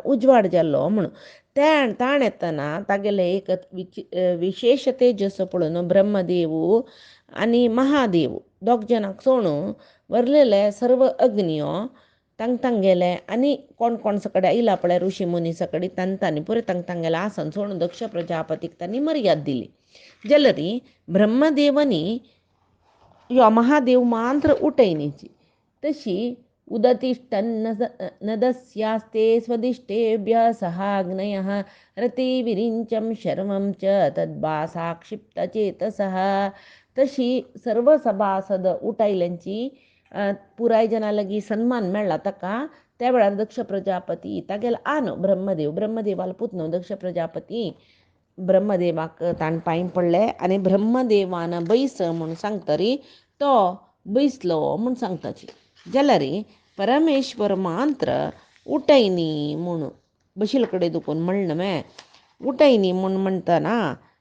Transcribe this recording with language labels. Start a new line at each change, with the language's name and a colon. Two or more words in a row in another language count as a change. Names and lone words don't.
Konkani: उजवाड जाल्लो म्हणून ताण येतना तागेले एक विशेष तेजस पळोवन ब्रह्मदेव आनी महादेव दोग जनाक सोडून वरलेले सर्व अग्नियो तांगेले आनी कोण सकड इला पळय ऋषी मुनी सकडी तांणी पुरे तांगेले आसन सोडून दक्ष प्रजापतीक तांणी मर्याद दिली जलरी ब्रह्मदेवनी यो महादेव मांत्र उठयनीची तशी
Sanskrit: उदतिष्ठन्नदस्यास्ते स्वदिष्टेभ्य सहाग्नयः रतिविरिञ्चं शर्मं च तद्भासा क्षिप्तचेतसः
Konkani: तशी सर्व सभासद उठायल्यांची पुराय जना लागी सन्मान मेळ्ळा ताका त्या वेळार दक्ष प्रजापती तागेलो आनो ब्रह्मदेवाला पुतनो दक्ष प्रजापती ब्रह्मदेवाक ताण पांय पडले आनी ब्रह्मदेवान बैस म्हूण सांगतरी तो बैसलो म्हूण सांगताची जाल्यार परमेश्वर मांत्र उठयनी म्हूण बशिल कडेन दुखून म्हणलें मे उठयनी म्हूण म्हणटना